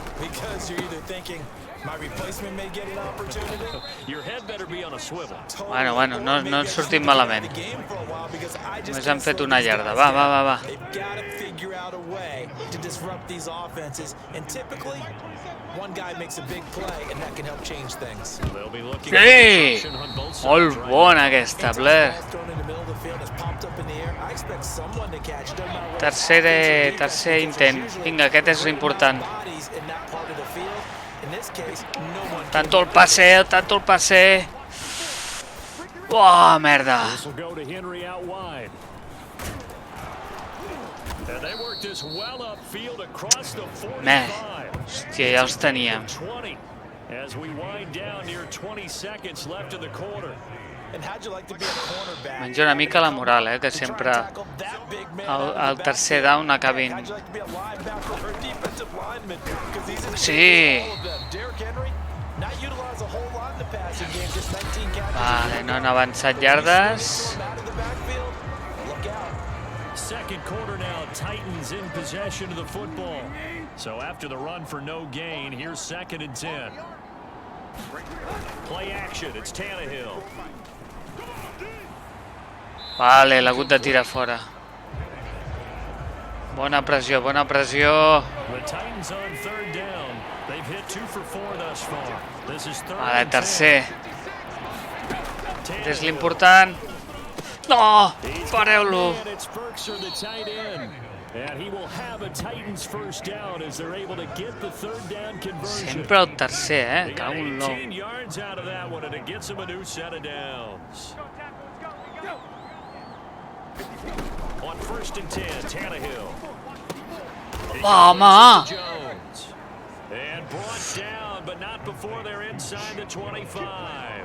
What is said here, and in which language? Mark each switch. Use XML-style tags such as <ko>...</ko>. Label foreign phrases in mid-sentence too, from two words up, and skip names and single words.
<en>Because you're either thinking my replacement may get an opportunity. Your head better be on a swivel.</en> <ca>Bueno, no en sortim malament. Només han fet una yarda. Va.</ca> <en>They've got to figure out a way to disrupt these offenses, and typically one guy makes a big play and that can help change things. They'll be looking</en> <ca>Sí! Molt bona aquesta, Blair. Tercer intent. Vinga, aquest és important. Tanto el passe. Oh, merda. Hòstia, ja els teníem.</ca> <en>As we wind down near 20 seconds left in the quarter.</en> <ca>Menja una mica la moral, que sempre al tercer down acabin. Sí! Vale, no han avançat yardes.</ca> <en>Second quarter now, Titans in possession of the football. So after the run for no gain, here's 2nd and 10. Play action, it's Tannehill.</en> <ca>Vale, l'ha hagut de tirar fora. Bona pressió.</ca> <en>The Titans on 3rd down. They've hit 2 for 4 thus far. This is 3rd</en> <ca>Vale,</ca> <en>and 10.</en> <ca>tercer. És l'important. No! Pareu-lo.</ca> <en>And he will have a Titans first down as they're able to get the 3rd down conversion.</en> <ca>Sempre el tercer, Cago en l'ou.</ca> <en>18 yards out of that one, and it gets him a new set of downs. On 1st and 10, Tannehill.</en> <ca>Home!</ca> <en>Jones. And brought down, but not before they're inside the 25.</en>